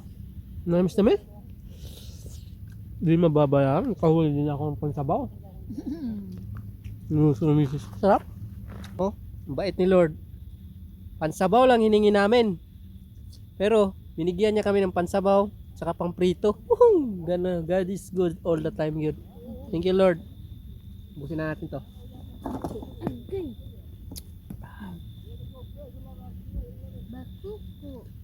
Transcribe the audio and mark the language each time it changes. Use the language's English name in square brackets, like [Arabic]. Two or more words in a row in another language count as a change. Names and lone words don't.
[Filipino] Namis na miss. Hindi mababayaran. Kahuli din ako ng pansabaw. Gusto ng misis. Sarap. Oh, ang bait ni Lord. Pansabaw lang hiningi namin. Pero binigyan niya kami ng pansabaw saka pang prito. Gana, [English] God is good all the time, good. Thank you, [Filipino] Lord. Busin na natin to. Bakuko.